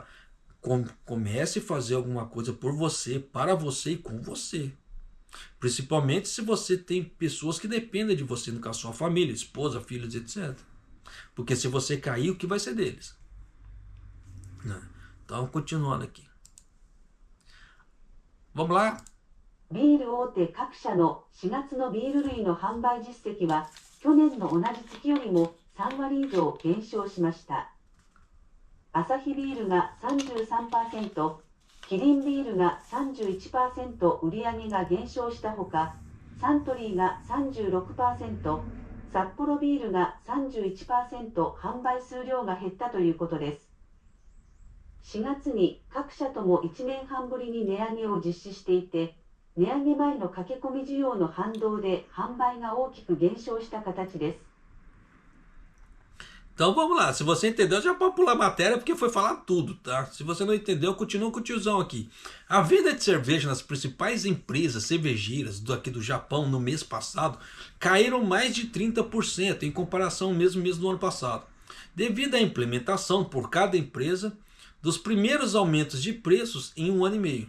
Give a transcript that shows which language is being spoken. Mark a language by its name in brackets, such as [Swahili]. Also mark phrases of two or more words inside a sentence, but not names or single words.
[Portuguese] Comece a fazer alguma coisa por você, para você e com você. Principalmente se você tem pessoas que dependem de você, no caso sua família, esposa, filhos, etc. Porque se você cair, o que vai ser deles? Então, continuando aqui. Vamos lá? [Japanese] ビール大手各社の4月のビール類の販売実績は去年の同じ月よりも3割以上減少しました。アサヒビールが 33%、キリンビールが 31% 売上が減少したほか、サントリーが 36%、札幌ビールが 31% 販売数量が減ったということです。4月に各社とも1年半ぶりに値上げを実施していて、値上げ前の駆け込み需要の反動で販売が大きく減少した形です。 [Portuguese] Então vamos lá, se você entendeu já pode pular a matéria porque foi falar tudo, tá? Se você não entendeu, continua com o tiozão aqui. A venda de cerveja nas principais empresas cervejeiras aqui do Japão no mês passado caíram mais de 30% em comparação ao mesmo mês do ano passado, devido à implementação por cada empresa dos primeiros aumentos de preços em 1 ano e meio.